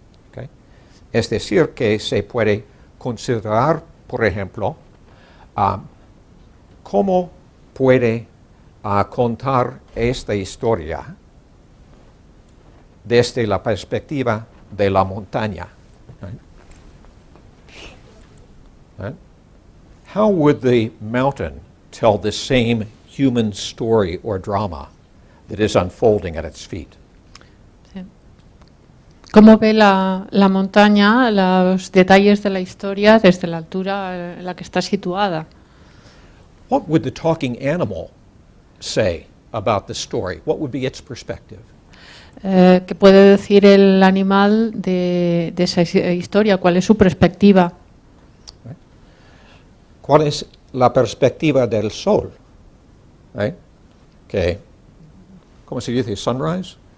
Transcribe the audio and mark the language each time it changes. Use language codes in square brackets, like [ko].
[es] ¿Okay? Es decir, que se puede considerar, por ejemplo, ¿cómo puede contar esta historia desde la perspectiva de la montaña? [en] Right? How would the mountain tell the same human story or drama that is unfolding at its feet? [es] ¿Cómo ve la montaña los detalles de la historia desde la altura en la que está situada? [en] What would the talking animal say about the story? What would be its perspective? [es] ¿Qué puede decir el animal de esa historia? ¿Cuál es su perspectiva? ¿Cuál es la perspectiva del sol? Right? Que, ¿cómo se dice? Sunrise?